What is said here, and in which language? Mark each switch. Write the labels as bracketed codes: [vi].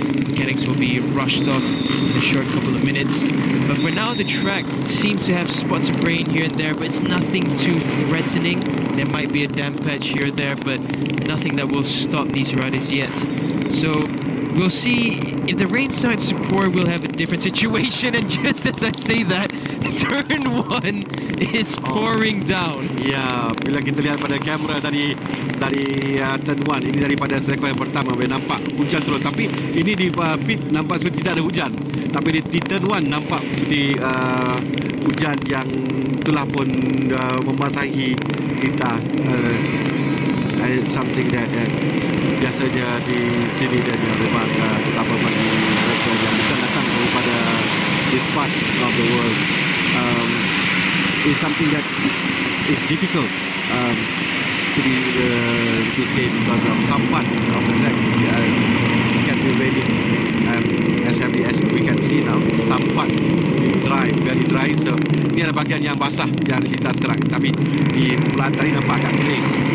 [en] Mechanics will be rushed off in a short couple of minutes. But for now, the track seems to have spots of rain here and there, but it's nothing too threatening. There might be a damp patch here or there, but nothing that will stop these riders yet. So we'll see. If the rain starts to pour, we'll have a different situation. And just as I say that, turn 1 is pouring down. [ms] Ya, bila kita lihat pada kamera dari turn 1, ini daripada sektor yang pertama, boleh nampak hujan turun. Tapi ini di pit nampak seperti tidak ada hujan. Tapi di turn 1 nampak seperti hujan yang telah pun membasahi kita. [en] Something that [ms] biasanya di sini dan memang terutama bagi mereka yang bukan datang daripada [en] this part of the world, is something that is difficult to say, because of some part of the track can be raining, as we can see now, some part dry, very dry. [ms] So ini adalah bahagian yang basah yang kita sekarang, tapi di bulan tadi nampak agak kering.